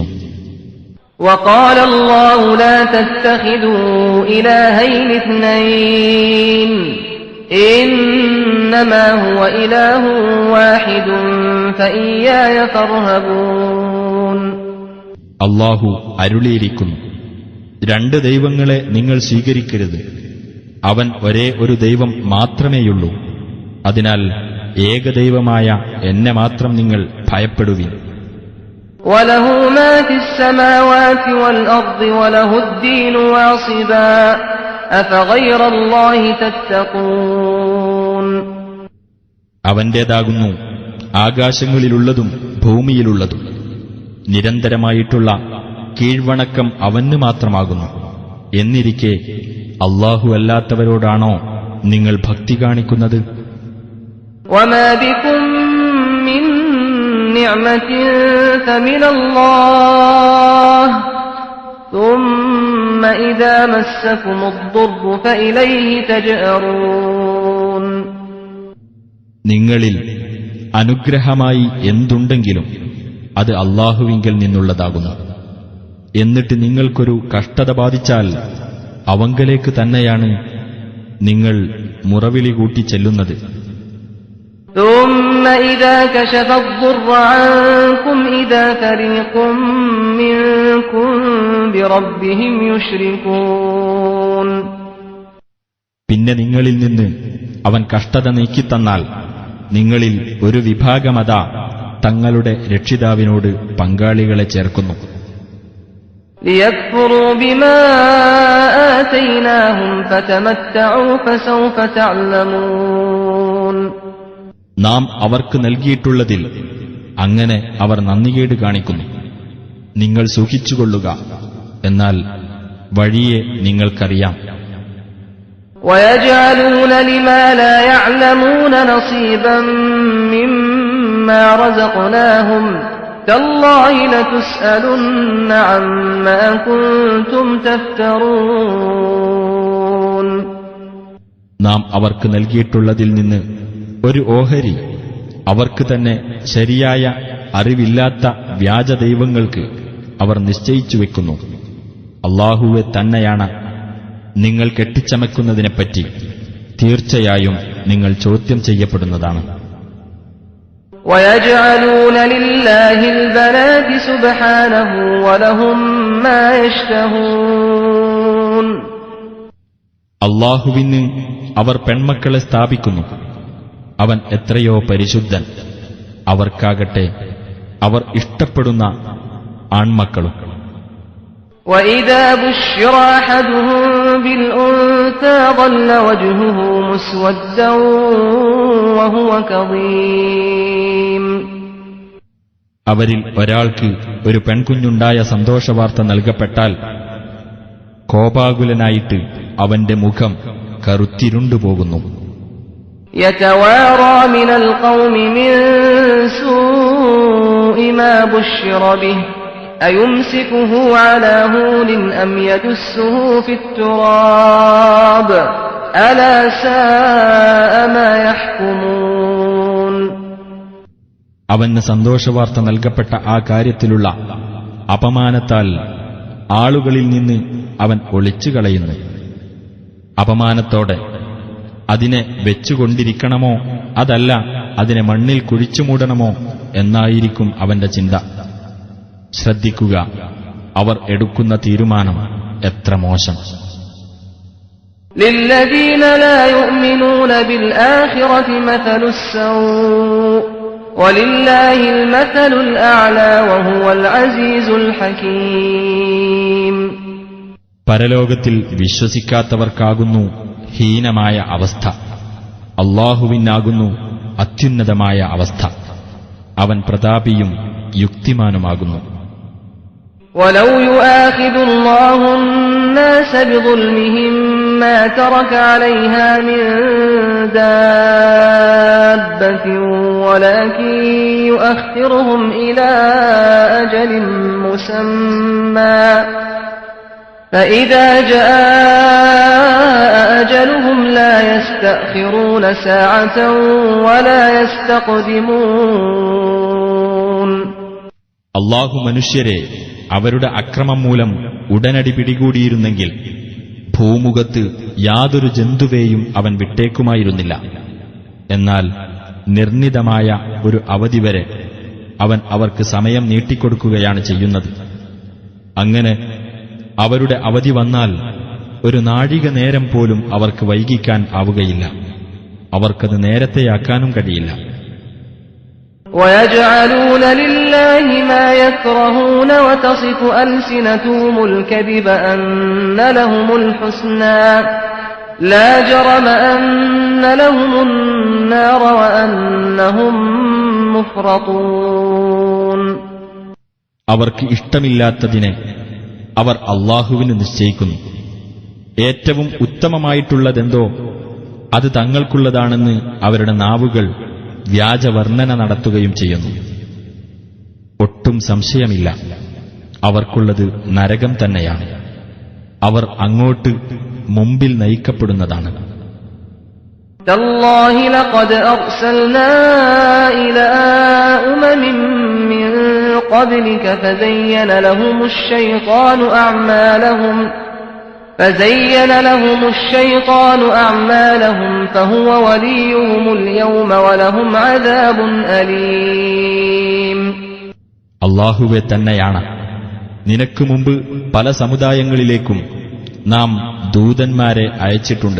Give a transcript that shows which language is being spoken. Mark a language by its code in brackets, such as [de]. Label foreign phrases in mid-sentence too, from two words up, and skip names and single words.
[ar] وَقَالَ اللَّهُ لَا تَتَّخِذُوا إِلَٰهَيْنِ اثْنَيْنِ إِنَّمَا هُوَ إِلَٰهٌ وَاحِدٌ فَإِيَّايَ فَارْهَبُونِ. [ml] അല്ലാഹു അരുളിയിരിക്കുന്നു, രണ്ട് ദൈവങ്ങളെ നിങ്ങൾ സ്വീകരിക്കരുത്. അവൻ ഒരേ ഒരു ദൈവം മാത്രമേയുള്ളൂ. അതിനാൽ ഏകദൈവമായ എന്നെ മാത്രം നിങ്ങൾ ഭയപ്പെടുവിൻ. [ar] وَلَهُ مَا فِي السَّمَاوَاتِ وَالْأَرْضِ وَلَهُ الدِّينُ وَاصِبًا أَفَغَيْرَ اللَّهِ تَتَّقُونَ. [ml] അവന്റേതാകുന്നു ആകാശങ്ങളിലുള്ളതും ഭൂമിയിലുള്ളതും. നിരന്തരമായിട്ടുള്ള കീഴ്വണക്കം അവന് മാത്രമാകുന്നു. എന്നിരിക്കെ അല്ലാഹു അല്ലാത്തവരോടാണോ നിങ്ങൾ ഭക്തി കാണിക്കുന്നത്? [ar] وَمَا بِكُم مِّن نِّعْمَةٍ فَمِنَ اللَّهِ ثُمَّ إِذَا مَسَّكُمُ الضُّرُّ فَإِلَيْهِ تَجْأَرُونَ. [ml] നിങ്ങളിൽ അനുഗ്രഹമായി എന്തുണ്ടെങ്കിലും അത് അല്ലാഹുവിങ്കൽ നിന്നുള്ളതാകുന്നു. എന്നിട്ട് നിങ്ങൾക്കൊരു കഷ്ടത ബാധിച്ചാൽ അവങ്കലേക്ക് തന്നെയാണ് നിങ്ങൾ മുറവിളി കൂട്ടി ചെല്ലുന്നത്. [ar] ثُمَّ إِذَا كَشَفَ الضُّرَّ عَنكُمْ إِذَا فَرِيقٌ مِّنكُم بِرَبِّهِمْ يُشْرِكُونَ. [ml] പിന്നെ നിങ്ങളിൽ നിന്ന് അവൻ കഷ്ടത നീക്കിത്തന്നാൽ നിങ്ങളിൽ ഒരു വിഭാഗമതാ തങ്ങളുടെ രക്ഷിതാവിനോട് പങ്കാളികളെ ചേർക്കുന്നു. [ar] لِيَكْفُرُوا بِمَا آتَيْنَاهُمْ فَتَمَتَّعُوا فَسَوْفَ تَعْلَمُونَ. [ml] നാം അവർക്ക് നൽകിയിട്ടുള്ളതിൽ അങ്ങനെ അവർ നന്ദികേട് കാണിക്കുന്നു. നിങ്ങൾ സുഖിച്ചുകൊള്ളുക, എന്നാൽ വഴിയെ നിങ്ങൾക്കറിയാം. [ar] وَيَجْعَلُونَ لِمَا لَا يَعْلَمُونَ نَصِيبًا مِّمَّا رَزَقْنَاهُمْ تَاللَّهِ لَتُسْأَلُنَّ عَمَّا كُنتُمْ تَفْتَرُونَ. [ml] നാം അവർക്ക് നൽകിയിട്ടുള്ളതിൽ നിന്ന് ഒരു ഓഹരി അവർക്ക് തന്നെ ശരിയായ അറിവില്ലാത്ത വ്യാജദൈവങ്ങൾക്ക് അവർ നിശ്ചയിച്ചു വെക്കുന്നു. അല്ലാഹുവെ തന്നെയാണ് നിങ്ങൾ കെട്ടിച്ചമക്കുന്നതിനെപ്പറ്റി തീർച്ചയായും നിങ്ങൾ ചോദ്യം ചെയ്യപ്പെടുന്നതാണ്. [ar] وَيَجْعَلُونَ لِلَّهِ الْبَنَاتِ سُبْحَانَهُ وَلَهُم مَّا يَشْتَهُونَ. [ml] അല്ലാഹുവിന് അവർ പെൺമക്കളെ സ്ഥാപിക്കുന്നു. അവൻ എത്രയോ പരിശുദ്ധൻ. അവർക്കാകട്ടെ അവർ ഇഷ്ടപ്പെടുന്ന ആൺമക്കളും. [ar] وَإِذَا بُشِّرَ أَحَدُهُم بِالْأُنثَىٰ ظَلَّ وَجْهُهُ مُسْوَدًّا وَهُوَ كَظِيمٌ. [ml] അവരിൽ ഒരാൾക്ക് ഒരു പെൺകുഞ്ഞുണ്ടായ സന്തോഷവാർത്ത നൽകപ്പെട്ടാൽ കോപാകുലനായിട്ട് അവന്റെ മുഖം കറുത്തിരുണ്ടുപോകുന്നു. [ar] يَتَوَارَىٰ مِنَ الْقَوْمِ مِن سُوءِ مَا بُشِّرَ بِهِ أيمسكه على هون أم يدسه في التراب ألا ساء ما يحكمون. [ml] അവന് സന്തോഷവാർത്ത നൽകപ്പെട്ട ആ കാര്യത്തിലുള്ള അപമാനത്താൽ ആളുകളിൽ നിന്ന് അവൻ ഒളിച്ചുകളയുന്നു. അപമാനത്തോടെ അതിനെ വെച്ചുകൊണ്ടിരിക്കണമോ അതല്ല അതിനെ മണ്ണിൽ കുഴിച്ചുമൂടണമോ എന്നായിരിക്കും അവന്റെ ചിന്ത. ശ്രദ്ധിക്കുക, അവർ എടുക്കുന്ന തീരുമാനം എത്ര മോശം. [ar] للذين لا يؤمنون بالآخرة مثل السوء ولله المثل الأعلى وهو العزيز الحكيم. [ml] പരലോകത്തിൽ വിശ്വസിക്കാത്തവർക്കാകുന്നു ഹീനമായ അവസ്ഥ. അല്ലാഹുവിനാകുന്നു അത്യുന്നതമായ അവസ്ഥ. അവൻ പ്രതാപിയും യുക്തിമാനുമാകുന്നു. [ar] وَلَوْ يُؤَاخِذُ اللَّهُ النَّاسَ بِظُلْمِهِمْ مَا تَرَكَ عَلَيْهَا مِنْ دَابَّةٍ وَلَكِنْ يُؤَخِّرُهُمْ إِلَى أَجَلٍ مُّسَمًّى فَإِذَا جَاءَ أَجَلُهُمْ لَا يَسْتَأْخِرُونَ سَاعَةً وَلَا يَسْتَقْدِمُونَ. [ml] അല്ലാഹു മനുഷ്യരെ അവരുടെ അക്രമം മൂലം ഉടനടി പിടികൂടിയിരുന്നെങ്കിൽ ഭൂമുഖത്ത് യാതൊരു ജന്തുവേയും അവൻ വിട്ടേക്കുമായിരുന്നില്ല. എന്നാൽ നിർണിതമായ ഒരു അവധി വരെ അവൻ അവർക്ക് സമയം നീട്ടിക്കൊടുക്കുകയാണ് ചെയ്യുന്നത്. അങ്ങനെ അവരുടെ അവധി വന്നാൽ ഒരു നാഴിക നേരം പോലും അവർക്ക് വൈകിക്കാൻ ആവുകയില്ല. അവർക്കത് നേരത്തെയാക്കാനും കഴിയില്ല. [ar] وَيَجْعَلُونَ لِلَّهِ مَا يَكْرَهُونَ وَتَصِفُ أَلْسِنَتُهُمُ الْكَذِبَ أَنَّ لَهُمُ الْحُسْنَى لَا جَرَمَ أَنَّ لَهُمُ النَّارَ وَأَنَّهُمْ مُفْرَطُونَ. [ml] അവർക്ക് ഇഷ്ടമില്ലാത്തതിനെ അവർ അല്ലാഹുവിന് നിശ്ചയിക്കുന്നു. ഏറ്റവും ഉത്തമമായിട്ടുള്ളതെന്തോ അത് തങ്ങൾക്കുള്ളതാണെന്ന് അവരുടെ നാവുകൾ വ്യാജവർണ്ണന നടത്തുകയും ചെയ്യുന്നു. ഒട്ടും സംശയമില്ല, അവർക്കുള്ളത് നരകം തന്നെയാണ്. അവർ അങ്ങോട്ട് മുമ്പിൽ നയിക്കപ്പെടുന്നതാണ്. [ar] تالله لقد أرسلنا إلى أمم من قبلك فزين لهم الشيطان أعمالهم فهو وليهم اليوم ولهم عذاب أليم. [ml] അല്ലാഹുവേ തന്നെയാണ്, നിനക്ക് മുമ്പ് പല സമുദായങ്ങളിലേക്കും നാം ദൂതന്മാരെ അയച്ചിട്ടുണ്ട്.